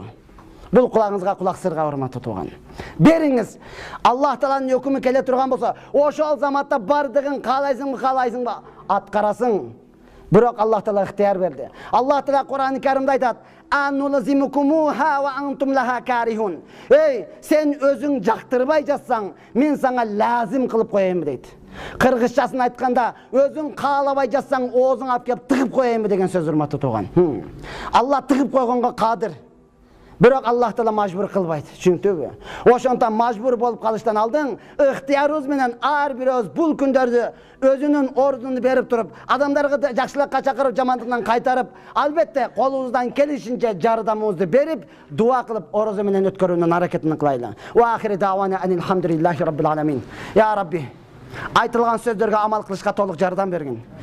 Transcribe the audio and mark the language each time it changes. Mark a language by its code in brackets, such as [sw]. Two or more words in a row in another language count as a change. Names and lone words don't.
[ky] Бул кулагыңызга кулак сырга урматтуу тууган. Бериңиз. Аллах Тааланын өкүмү келе турган болсо, ошол заматта бардыгын каалайсыңбы, аткарасың. Бирок Аллах Таала ыктыяр берди. Аллах Таала Кур'ан-ы Каримде айтат: [ar] "أنلزمكموها وأنتم لها كارهون." [ky] Эй, сен өзүң жактырбай жатсаң, мен сага лазим кылып коеюн дейт. Кыргызчасын айтканда, өзүң каалабай жатсаң, оозуң алып келип тыгып коеюн деген сөз урматтуу тууган. Алла тыгып койгонго кадыр. Бирок Аллах Таала мажбур кылбайт, түшүндүңбү? Ошондон мажбур болуп калыштан алдың, ыктыярыбыз менен ар бирөөбүз бул күндөрдү өзүнүн ордуну берип туруп, адамдарга жакшылыкка чакырып, жамандыктан кайтарып, албетте колубуздан келишинче жардамыбызды берип, дуа кылып, орозо менен өткөрүүнүн аракетин кылайлы. [ar] وآخر دعوانا الحمد لله رب العالمين. يا ربي, [ky] айтылган сөздөргө амал кылышка толук жардам бергин.